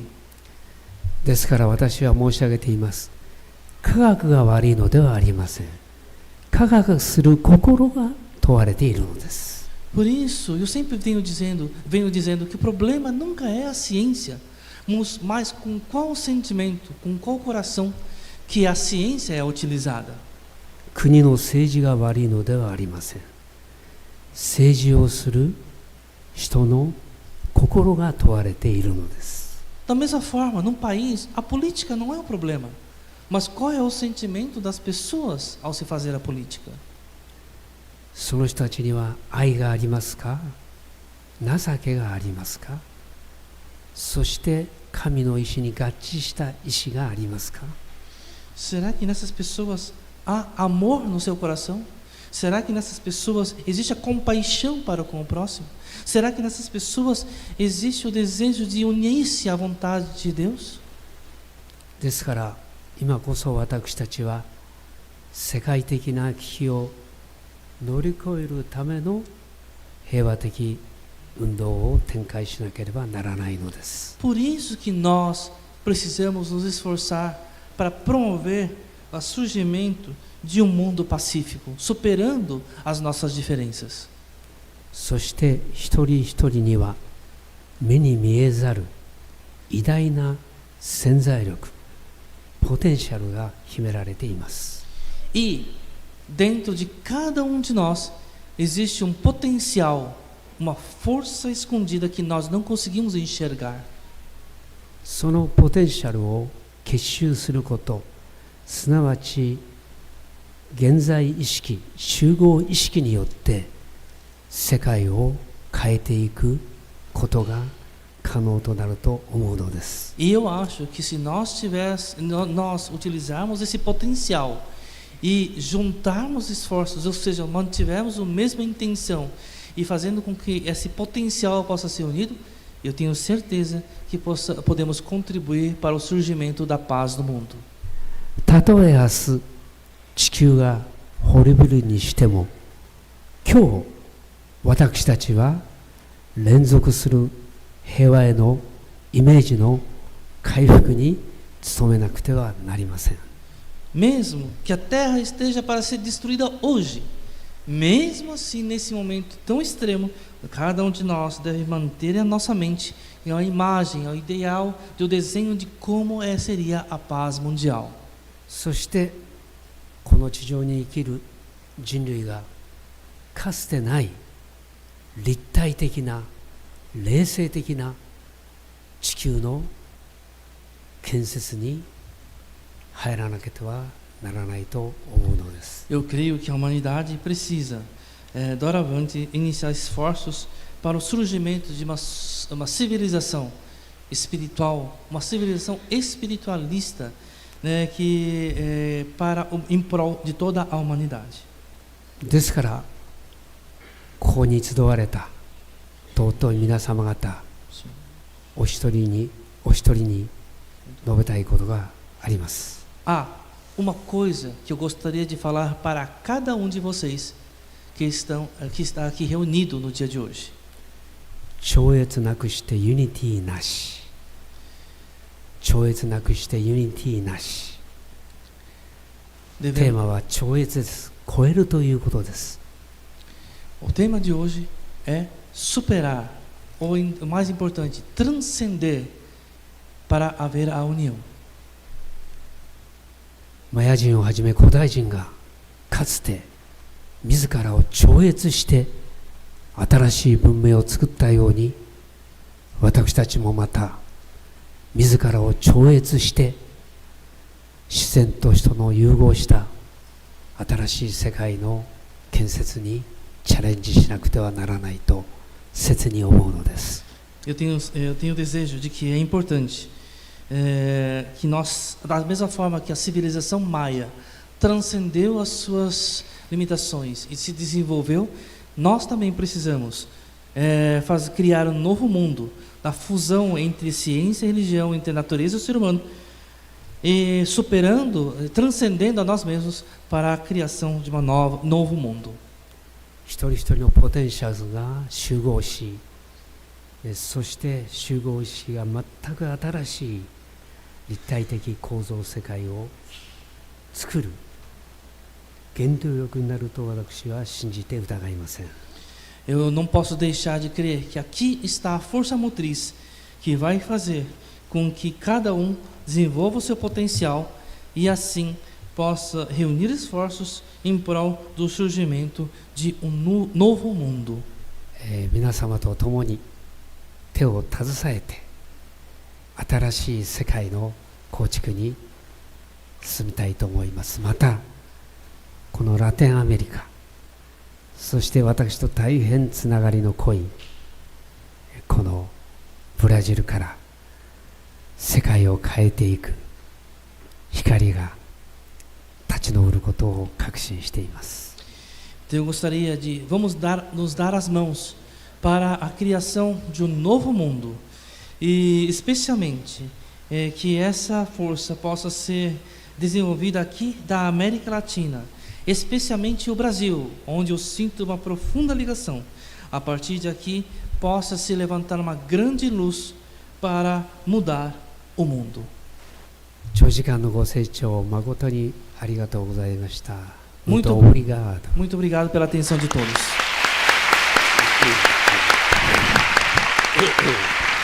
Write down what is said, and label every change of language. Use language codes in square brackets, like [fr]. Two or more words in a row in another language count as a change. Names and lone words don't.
[ja] ですから私は申し上げています。科学が悪いのではありません。科学する心が問われているのです。 [pt] Por isso, eu sempre venho dizendo que o problema nunca é a ciência, mas com qual sentimento, com qual coração que a ciência é utilizada. [ja] 国の政治が悪いのではありません。政治をする人の心が問われているのです。 [pt] Da mesma forma, num país, a política não é o problema, mas qual é o sentimento das pessoas ao se fazer a política? [ja] その人たちには愛がありますか？情けがありますか？そして神の意志に合致した意志がありますか？ [pt] Será que nessas pessoas há amor no seu coração? Será que nessas pessoas existe a compaixão para com o próximo? Será que nessas pessoas existe o desejo de unir-se à vontade de Deus? [ja] ですから今こそ私たちは世界的な危機を乗り越えるための平和的運動を展開しなければならないのです。 [pt] Por isso que nós precisamos nos esforçar para promover o surgimento de mundo pacífico, superando as nossas diferenças. [ja] そして一人一人には目に見えざる偉大な潜在力、ポテンシャルが秘められています。 [pt] E dentro de cada de nós existe potencial, uma força escondida que nós não conseguimos enxergar. [ja] そのポテンシャルを結集すること、すなわち現在意識、集合意識によって世界を変えていくことが可能となると思うのです。 [pt] E eu acho que se nós utilizarmos esse potencial e juntarmos esforços, ou seja, mantivermos a mesma intenção e fazendo com que esse potencial possa ser unido, eu tenho certeza que podemos contribuir para o surgimento da paz no mundo. [ja] たとえ明日地球が滅びるにしても、今日私たちは連続する平和へのイメージの回復に努めなくてはなりません。 [pt] Mesmo que a terra esteja para ser destruída hoje, mesmo assim nesse momento tão extremo, cada de nós deve manter a nossa mente em uma imagem, ao ideal do desenho de como seria a paz mundial. [ja] そしてこの地上に生きる人類がかつてない立体的な冷静的な地球の建設に入らなければならないと思うのです。 [pt] Eu creio que a humanidade precisa, doravante, iniciar esforços para o surgimento de uma civilização espiritual, uma civilização espiritualista, né, em prol de toda a humanidade. [ja] ですからここに集われた尊い皆様方、お一人に述べたいことがあります。 [pt] Há uma coisa que eu gostaria de falar para cada de vocês que está aqui reunido no dia de hoje. [ja] 超越なくしてユニティなし。超越なくしてユニティなし。テーマは超越です。超えるということです。 [pt] O tema de hoje é superar, ou o mais importante, transcender para haver a união. [ja] マヤ人をはじめ古代人がかつて自らを超越して新しい文明を作ったように、私たちもまた自らを超越して自然と人の融合した新しい世界の建設にチャレンジしなくてはならないと切に思うのです。 [pt] Eu tenho o desejo de que é importante que nós, da mesma forma que a civilização maia transcendeu as suas limitações e se desenvolveu, nós também precisamos criar um novo mundo, da fusão entre ciência e religião, entre a natureza e o ser humano, e transcendendo a nós mesmos para a criação de novo mundo. [ja] 一人一人のポテンシャルが集合し、そして集合意識が全く新しい立体的構造世界を作る原動力になると私は信じて疑いません。 [pt] Eu não posso deixar de crer que aqui está a força motriz que vai fazer com que cada um desenvolva o seu potencial e assim possa reunir esforços em prol do surgimento de novo mundo. [ja] 皆様と共に手を携えて新しい世界の構築に進みたいと思います。またこのラテンアメリカ、そして私と大変つながりの濃いこのブラジルから世界を変えていく光が立ち上ることを確信しています。 [pt] Eu gostaria de nos dar as mãos para a criação de novo mundo e especialmente que essa força possa ser desenvolvida aqui da América Latina, especialmente o Brasil, onde eu sinto uma profunda ligação. A partir de aqui possa se levantar uma grande luz para mudar o mundo. [ja] 長時間のご清聴誠にありがとうございました。 [pt] Muito obrigado pela atenção de todos.